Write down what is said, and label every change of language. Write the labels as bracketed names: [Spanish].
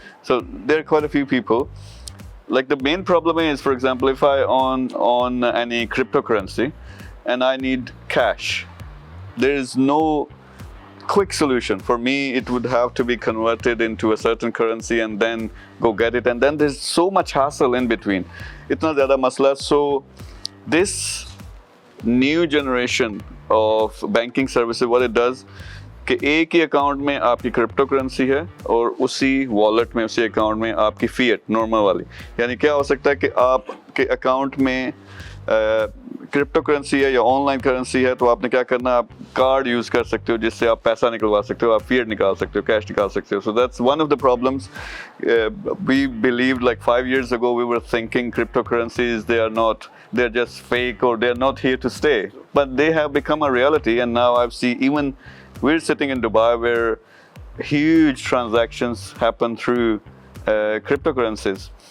[English] So there are quite a few people. Like the main problem is, for example, if I own any cryptocurrency and I need cash, there is no quick solution. For me, it would have to be converted into a certain currency and then go get it. And then there's so much hassle in between. [Hindi] Itna zyada masla. [English] So this new generation of banking services, what it does, [Hindi] कि एक ही account में आपकी crypto currency है और उसी wallet में उसी account में आपकी फिएट नॉर्मल वाली, यानी क्या हो सकता है कि आपके अकाउंट में क्रिप्टो करेंसी है या ऑनलाइन करेंसी है, तो आपने क्या करना, आप कार्ड यूज कर सकते हो जिससे आप पैसा निकलवा सकते हो, आप फिएट निकाल सकते हो, कैश निकाल सकते हो. [English] So that's one of the problems. We believed like 5 years ago, we were thinking cryptocurrencies, they're just fake or they're not here to stay, but they have become a reality. And now I've seen, even we're sitting in Dubai where huge transactions happen through cryptocurrencies.